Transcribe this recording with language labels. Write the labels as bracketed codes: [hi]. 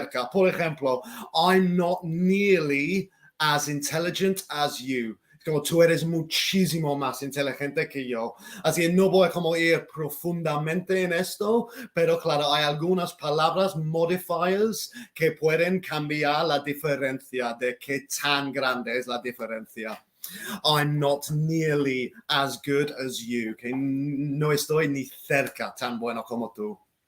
[es] Por ejemplo, [en] I'm not nearly as intelligent as you. [es] Como tú eres muchísimo más inteligente que yo. Así que no voy a como ir profundamente en esto, pero claro, hay algunas palabras modifiers que pueden cambiar la diferencia de qué tan grande es la diferencia. [en] I'm not nearly as good as you. [es] Que no estoy ni cerca tan bueno como tú.